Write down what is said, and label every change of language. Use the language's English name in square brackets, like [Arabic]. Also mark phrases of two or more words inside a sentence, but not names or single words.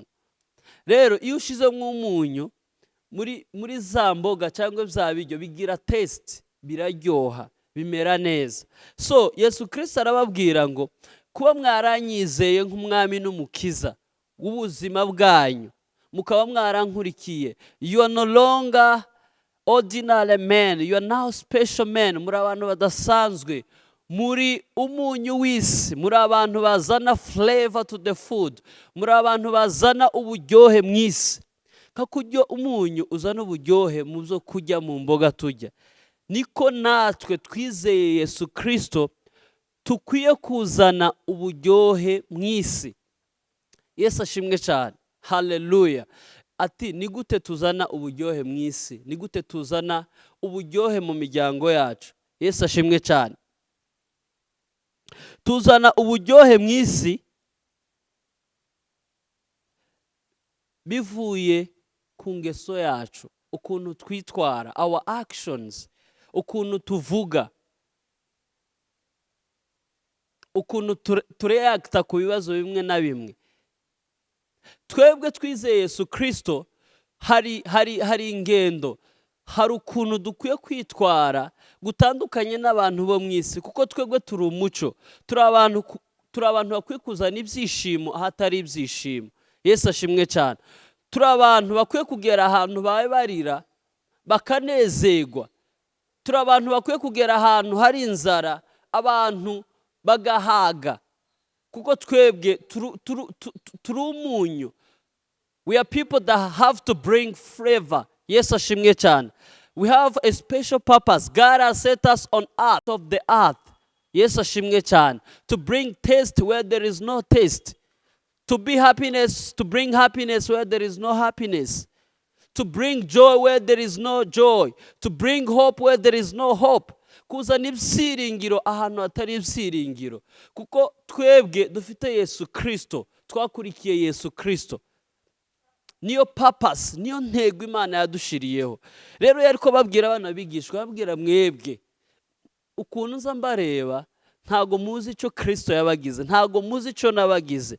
[Kinyarwanda] Rero iyo ushize nk'umunyu muri za mboga cyangwa bya biryo bigira taste, biraryoha, bimera neza. So Yesu Kristo arababwira ngo kuba mwaranyizeye nk'umwami n'umukiza w'ubuzima bwanyu, mukaba mwarankurikiye, [English] you are no longer ordinary men, you are now special men. [Kinyarwanda] Muri abantu badasanzwe, muri umunyu w'isi, muri abantu bazana [English] flavor to the food, [Kinyarwanda] muri abantu bazana uburyohe mw'isi. Kakuryo umunyu uzana uburyohe mu byo kurya, mu mboga turya, niko natwe twizeye Yesu Kristo tukwiye kuzana uburyohe mw'isi. Yesu ashimwe cyane. Hallelujah. Ati ni gute tuzana uburyohe mw'isi? Ni gute tuzana uburyohe mu miryango yacu? Yesu ashimwe cyane. Tuzana uburyohe mw'isi bivuye ku ngeso yacu, ukuntu twitwara, [English] our actions, [Kinyarwanda] ukuntu tuvuga, ukuntu tureacta ku bibazo bimwe na bimwe. Twebwe twizeye Yesu Kristo hari ingendo, hari ukuntu dukwiye kwitwara gutandukanye n'abantu bo mu isi, kuko twebwe turi umuco, turi abantu bakwiye kuzana ibyishimo ahatari ibyishimo. Yesu ashimwe cyane. Turi abantu bakwiye kugera ahantu babe barira bakanezerwa. Turi abantu bakwiye kugera ahantu hari inzara abantu bagahaga, kuko twebwe turi umunyu. [English] We are people that have to bring flavor. [Kinyarwanda] Yesu ashimwe cyane. [English] We have a special purpose. God has set us on earth of the earth. [Kinyarwanda] Yesu ashimwe cyane. [English] To bring taste where there is no taste. To be happiness, to bring happiness where there is no happiness. To bring joy where there is no joy. To bring hope where there is no hope. [Kinyarwanda] Kuzana ibyiringiro ahantu hatari ibyiringiro. Kuko twebwe dufite Yesu Kristo. Twakurikiye Yesu Kristo. Niyo purpose, niyo ntego Imana yadushiriyeho. Rero yariko babwira abana bigishwa, babwira mwebwe ukuntu nza mbareba, ntago muzi icyo Kristo yabagize, ntago muzi icyo nabagize.